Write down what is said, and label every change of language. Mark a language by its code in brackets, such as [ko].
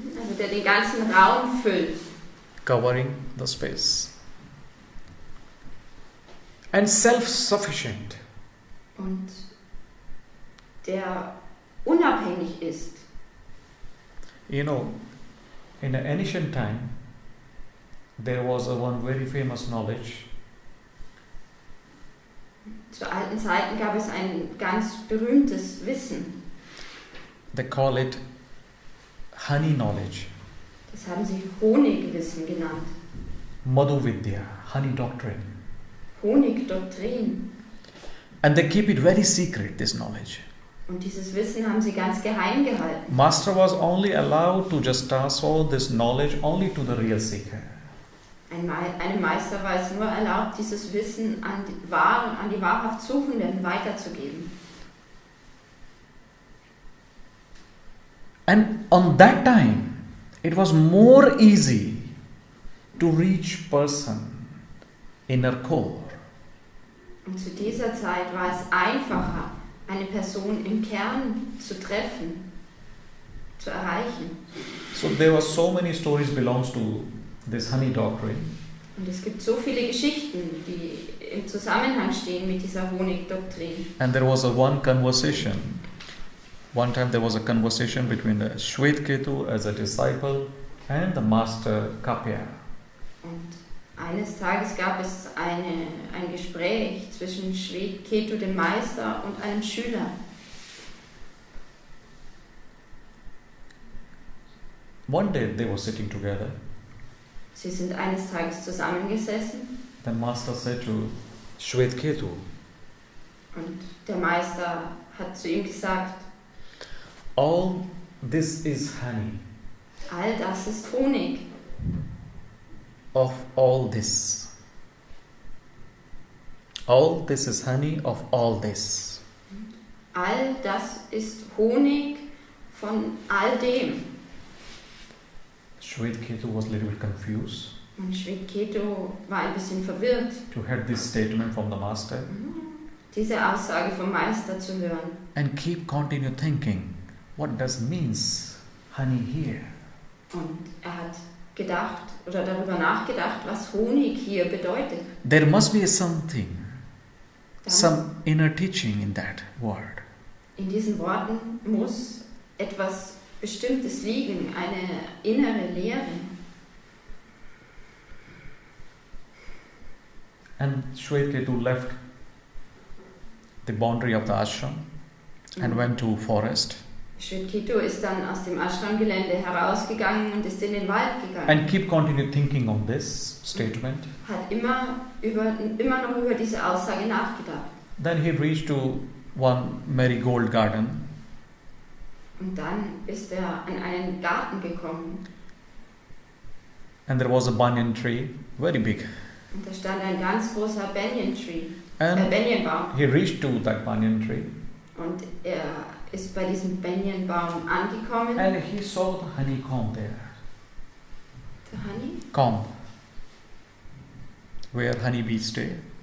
[de] also der den ganzen Raum füllt. [en] covering the space, and self-sufficient. [de] Und der unabhängig ist. [en] You know, in the ancient time, there was one very famous knowledge. [de] Zu alten Zeiten gab es ein ganz berühmtes Wissen. [en] They call it honey knowledge. [de] Das haben sie Honigwissen genannt. [en] Madhu Vidya, honey doctrine. [de] Honigdoktrin. [en] And they keep it very secret, this knowledge. [de] Und dieses Wissen haben sie ganz geheim gehalten. [en] Master was only allowed to just transfer this knowledge only to the real seeker. [de] Einem Meister war es nur erlaubt, dieses Wissen an die wahrhaft Suchenden weiterzugeben. [en] And on that time, it was more easy to reach person inner core. [de] Und zu dieser Zeit war es einfacher, eine Person im Kern zu treffen, zu erreichen. [en] So there were so many stories belongs to this honey doctrine. [de] Und es gibt so viele Geschichten, die im Zusammenhang stehen mit dieser Honigdoktrin. [en] And there was one conversation. One time there was a conversation between the Shvetketu as a disciple and the master Kapya. [de] Und eines Tages gab es ein Gespräch zwischen Shvetketu, dem Meister, und einem Schüler. [en] One day they were sitting together. [de] Sie sind eines Tages zusammengesessen [en] The master said to Shvetketu, [de] und der Meister hat zu ihm gesagt, [en] all this is honey [de] all das ist Honig. [en] of all this. All this is honey of all this. [de] All das ist Honig von all dem. [en] Shvetketu was a little bit confused [de] Und Shvetketu war ein bisschen verwirrt, [en] to hear this statement from the master [de] diese Aussage vom Meister zu hören. [en] and continue thinking, what does means honey here? [de] Und er hat gedacht oder darüber nachgedacht, was Honig hier bedeutet. [en] There must be something, [de] Dann [en] some inner teaching in that word. [de] in diesen Worten muss etwas Bestimmtes liegen, eine innere Lehre. [en] And Shwetketu left the boundary of the ashram and went to forest [de] Shwetketu ist dann aus dem Ashram-Gelände herausgegangen und ist in den Wald gegangen. [en] and keep continue thinking on this statement. [de] Hat immer noch über diese Aussage nachgedacht. [en] Then he reached to one marigold garden [de] Und dann ist er an einen Garten gekommen [en] and there was a banyan tree, very big. [de] und da stand ein ganz großer [en] And [de] Banyanbaum. [en] he reached to that banyan tree [de] Und er ist bei diesem Banyanbaum angekommen. [en] and he saw the honeycomb there. The honey? Comb, where honeybees stay.